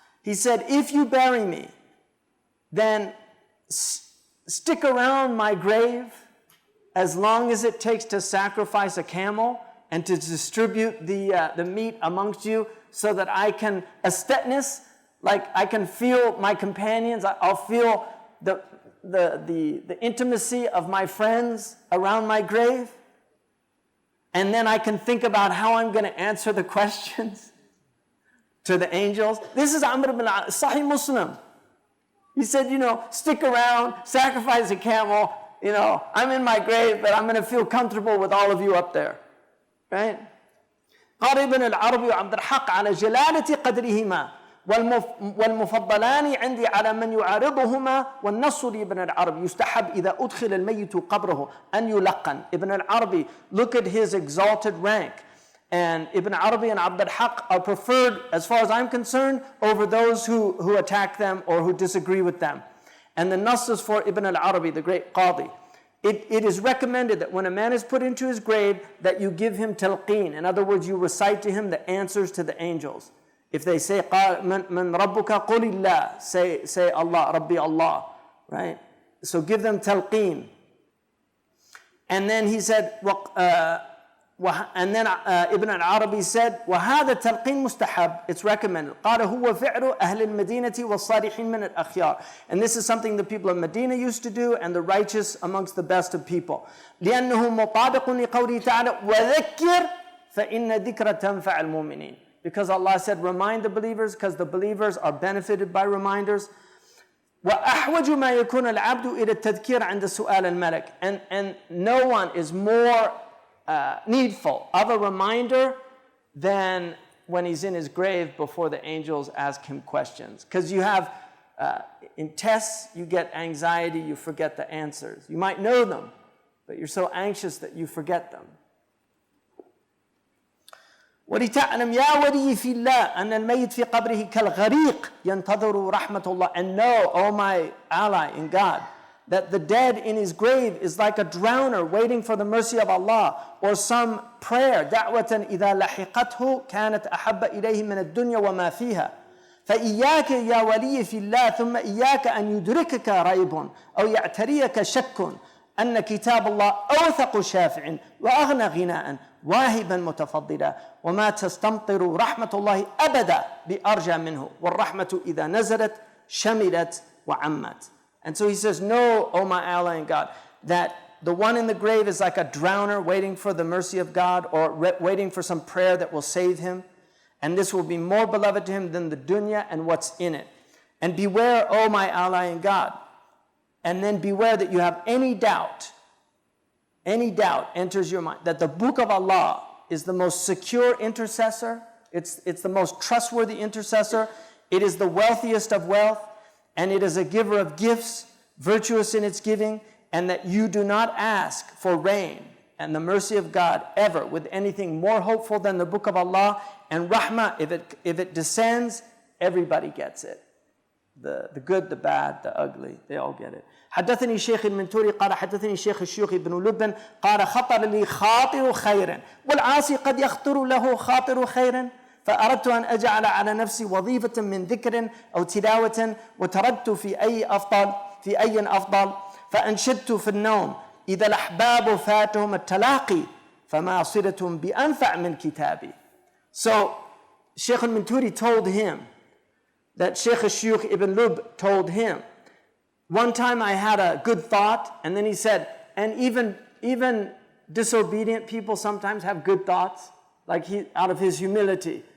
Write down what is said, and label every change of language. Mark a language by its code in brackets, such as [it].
[en] He said, if you bury me, then stick around my grave as long as it takes to sacrifice a camel and to distribute the meat amongst you, so that I can aestheticness, like I can feel my companions, I'll feel the intimacy of my friends around my grave, and then I can think about how I'm going to answer the questions to the angels. This is Amr ibn Sahih Muslim. He said, stick around, sacrifice a camel, I'm in my grave, but I'm going to feel comfortable with all of you up there. Right? [ar] قال ابن العربي وعبد الحق على جلالة قدرهما والمفضلان عندي على من يعارضهما والنص لابن العربي يستحب إذا أدخل الميت قبره أن يلقن. [en] Ibn al-Arabi, look at his exalted rank. And Ibn Arabi and Abd al-Haq are preferred, as far as I'm concerned, over those who attack them or who disagree with them. And the Nass is for Ibn al-Arabi, the great Qadi. It is recommended that when a man is put into his grave, that you give him talqeen. In other words, you recite to him the answers to the angels. If they say, [ar] man rabbuka qulillah, [en] say Allah, [ar] Rabbi Allah, [en] right? So give them talqeen. And then he said, Ibn al-Arabi said, [ar] وَهَذَا التَّلْقِينُ مُسْتَحَبْ. [en] It's recommended. [ar] قَالَ هُوَ فِعْلُ أَهْلِ الْمَدِينَةِ وَالصَّالِحِينَ مِنَ الْأَخْيَارِ. [en] And this is something the people of Medina used to do, and the righteous amongst the best of people. [ar] لِأَنَّهُ مُطَابِقٌ لِقَوْلِهِ تَعَالَى وَذَكِّرْ فَإِنَّ ذِكْرَ تَنْفَعَ الْمُؤْمِنِينَ. [en] Because Allah said, remind the believers, because the believers are benefited by reminders. [ar] وَأَحْوَجُ مَا يَكُونَ الْعَبْدُ إِلَى التَّذْكِيرِ عند سؤال الملك. [en] And no one is more needful of a reminder than when he's in his grave before the angels ask him questions. Because you have, in tests, you get anxiety, you forget the answers. You might know them, but you're so anxious that you forget them. [ar] وَلِتَعْلَمْ يَا وَلِيِّ فِي اللَّهِ أَنَّ الْمَيِّتْ فِي قَبْرِهِ كَالْغَرِيقِ يَنْتَظِرُ رَحْمَةُ اللَّهِ. [en] And know, O my ally in God, that the dead in his grave is like a drowner waiting for the mercy of Allah, or some prayer, [ar] دعوة إذا لحقته كانت أحب إليه من الدنيا وما فيها. فإياك يا ولي في الله ثم إياك أن يدركك ريب أو يعتريك شك أن كتاب الله أوثق شافع وأغنى غناء واهبا متفضلا وما تستمطر رحمة الله أبدا بأرجى منه والرحمة إذا نزلت شملت وعمت. [en] And so he says, know, O my ally in God, that the one in the grave is like a drowner waiting for the mercy of God, or waiting for some prayer that will save him. And this will be more beloved to him than the dunya and what's in it. And beware, O my ally in God. And then beware that you have any doubt enters your mind, that the book of Allah is the most secure intercessor. It's the most trustworthy intercessor. It is the wealthiest of wealth. And it is a giver of gifts, virtuous in its giving, and that you do not ask for rain and the mercy of God ever with anything more hopeful than the book of Allah. And rahmah, if it descends, everybody gets it. The good, the bad, the ugly, they all get it. [ar] حدثني الشيخ المنتوري قال حدثني الشيخ الشيوخ ابن لبن قال خطر لي خاطر خير والعاصي قد يخطر له خاطر خير فأردت أن أجعل على نفسي وظيفة من ذكر أو تلاوة وتردت في أي أفضل فأنشدت في النوم إذا الأحباب فاتهم التلاقي فما صلتهم بأنفع من كتابي. [en] So Sheikh al-Minturi told him that Sheikh al-Shuyukh ibn Lub told him, one time I had a good thought, and then he said, and even disobedient people sometimes have good thoughts, like out of his humility.